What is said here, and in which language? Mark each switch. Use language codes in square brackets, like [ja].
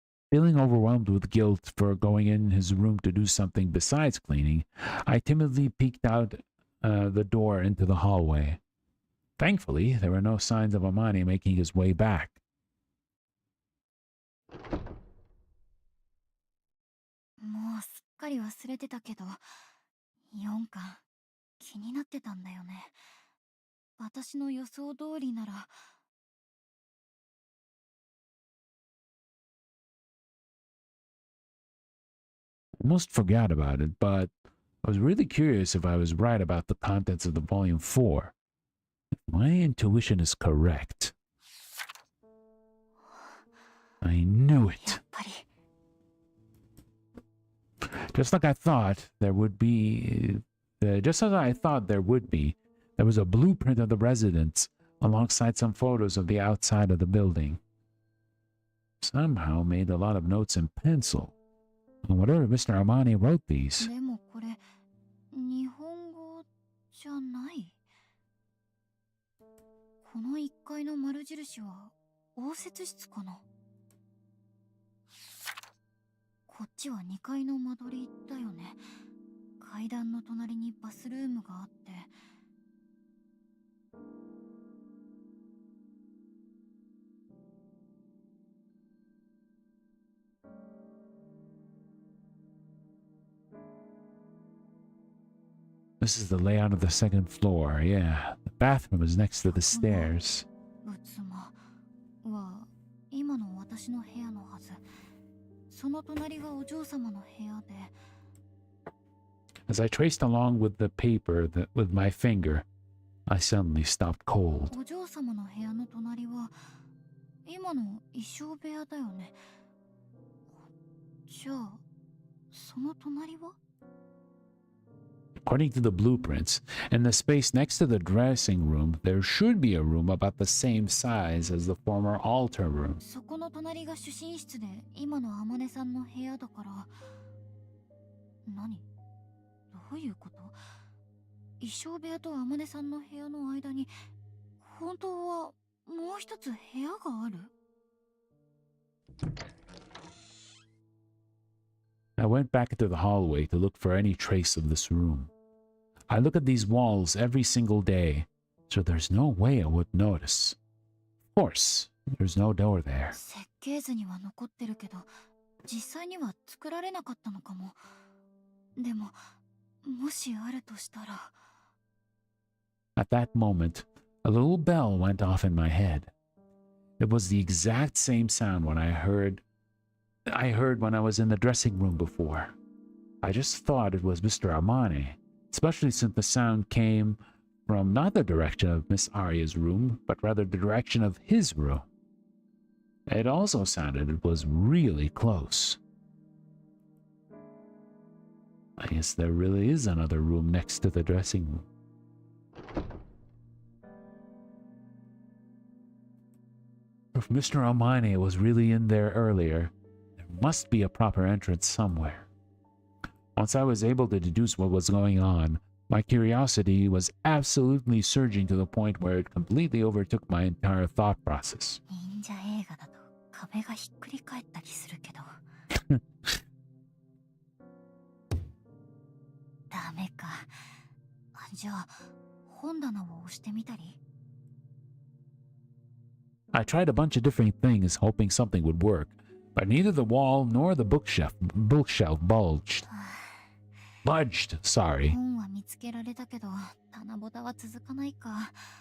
[en] Feeling overwhelmed with guilt for going in his room to do something besides cleaning, I timidly peeked out the door into the hallway. Thankfully, there were no signs of Amani making his way back. [ja] もうすっかり忘れてたけど、4巻気になってたんだよね。私の予想通りなら。 [en] Almost forgot about it, but I was really curious if I was right about the contents of the volume 4. If my intuition is correct. I knew [ja] や [en] it. [ja] っぱり [en] Just like I thought there would be, just as I thought there would be, there was a blueprint of the residence alongside some photos of the outside of the building. Somehow made a lot of notes in pencil. And whatever Mr. Armani wrote these. [ja] でもこれ日本語じゃない。この1階の丸印は応接室かな。こっちは2階の間取りだよね。階段の隣にバスルームがあって。 [en] This is the layout of the second floor. Yeah, the bathroom is next to the stairs. [ja] 仏間は今の私の部屋のはず。その隣がお嬢様の部屋で。 [en] As I traced along with the paper with my finger, I suddenly stopped cold. [ja] お嬢様の部屋の隣は今の衣装部屋だよね。じゃあその隣は？ [en] According to the blueprints, in the space next to the dressing room, there should be a room about the same size as the former altar room. [ja] そこの隣が主寝室で今の天音さんの部屋だから。何？どういうこと？衣装部屋と天音さんの部屋の間に本当はもう一つ部屋がある？ [en] I went back into the hallway to look for any trace of this room. I look at these walls every single day, so there's no way I would notice. Of course, there's no door there. [ja] 設計図には残ってるけど、実際には作られなかったのかも。でも、もしあるとしたら。 [en] At that moment, a little bell went off in my head. It was the exact same sound I heard when I was in the dressing room before. I just thought it was Mr. Armani, especially since the sound came from not the direction of Miss Aria's room, but rather the direction of his room. It also sounded it was really close. I guess there really is another room next to the dressing room. If Mr. Armani was really in there earlier, must be a proper entrance somewhere. Once I was able to deduce what was going on, my curiosity was absolutely surging to the point where it completely overtook my entire thought process. [ja] 忍者映画だと壁がひっくり返ったりするけど。ダメか。じゃあ本棚を押してみたり。 [en] I tried a bunch of different things hoping something would work. But neither the wall nor the bookshelf budged. Sorry. [ja] 本は見つけられたけど、棚ぼたは続かないか。